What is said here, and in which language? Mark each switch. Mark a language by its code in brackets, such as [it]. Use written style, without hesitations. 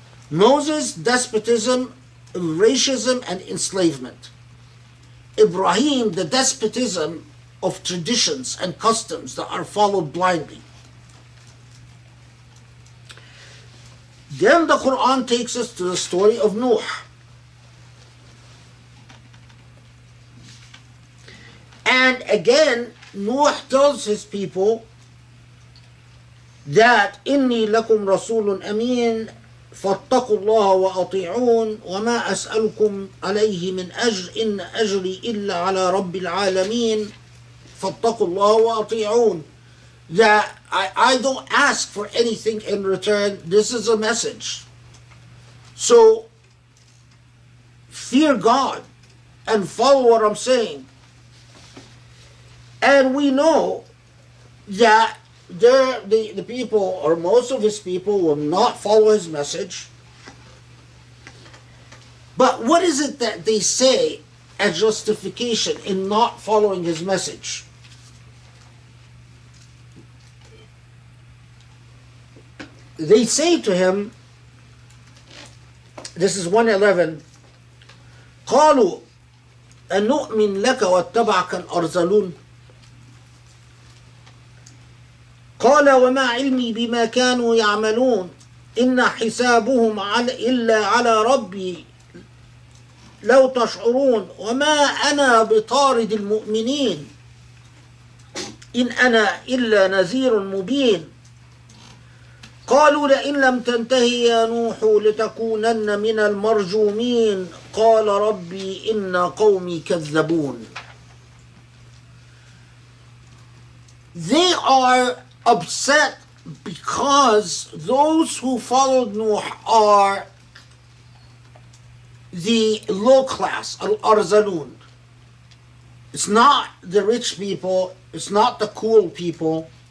[en] Moses, despotism, racism, and enslavement. Ibrahim, the despotism of traditions and customs that are followed blindly. Then the Quran takes us to the story of Nuh. And again, Nuh tells his people that [ar] إِنِّي لَكُمْ رَسُولٌ أَمِينٌ فَاتَّقُوا اللَّهَ وَأَطِيعُونَ وَمَا أَسْأَلُكُمْ عَلَيْهِ مِنْ أَجْرٍ إِنَّ أَجْرِي إِلَّا عَلَى رَبِّ الْعَالَمِينَ فَاتَّقُوا اللَّهَ وَأَطِيعُونَ. [en] That I don't ask for anything in return. This is a message. So fear God and follow what I'm saying. And we know that the people, or most of his people, will not follow his message. But what is it that they say as justification in not following his message? They say to him, this is 111, [ar] قالوا أنؤمن لك واتبعك الأرذلون قال وما علمي بما كانوا يعملون إن حسابهم إلا على ربي لو تشعرون وما أنا بطارد المؤمنين إن أنا إلا نذير مبين قالوا لئن لم تنتهي يا نوح لتكونن من المرجومين قال ربي إن قومي كذبون. [en] They are upset because those who followed Nuh are the low class, al-arzalun. It's not the rich people, it's not the cool people.